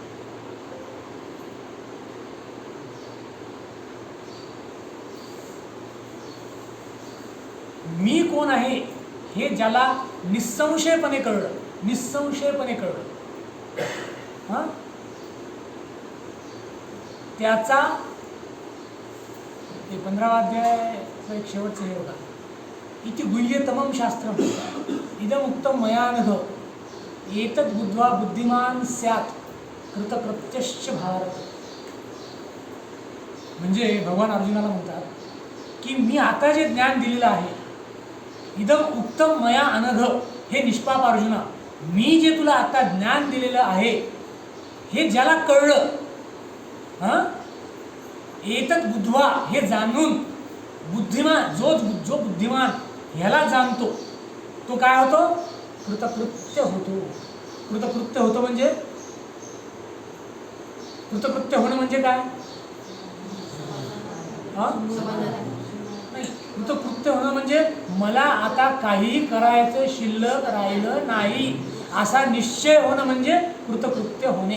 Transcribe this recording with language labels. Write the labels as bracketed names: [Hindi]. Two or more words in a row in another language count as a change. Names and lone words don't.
[Marathi] मी कोण आहे हे ज्याला निसंशयपणे कळलं, निसंशयपणे कळलं, हां, त्याचा ते 15वा अध्यायाचा एक शेवटचं हे होता, [Sanskrit] इति गुह्यतमं शास्त्रम् इदमुक्तं मया नघ एतद् बुद्ध्वा बुद्धिमान स्यात् कृतकृत्यश्च भारत. [Marathi] म्हणजे भगवान अर्जुनाला म्हणतात की मी आता जे ज्ञान दिलेलं आहे, [Sanskrit] इदम उत्तम मया अनघ, [Marathi] हे निष्पाप अर्जुना, मी जे तुला आता ज्ञान दिलेलं आहे हे ज्याला कळलं, हां, [Sanskrit] एतत् बुद्ध्वा, [Marathi] हे जाणून, बुद्धिमान, जो बुद्धिमान ह्याला जाणतो तो काय होतो? कृतकृत्य होतो. कृतकृत्य होतो म्हणजे, कृतकृत्य होणं म्हणजे काय? हां, नाही, कृतकृत्य होणं म्हणजे मला आता काही करायचं शिल्लक राहिलं नाही असा निश्चय होणं म्हणजे कृतकृत्य होणे.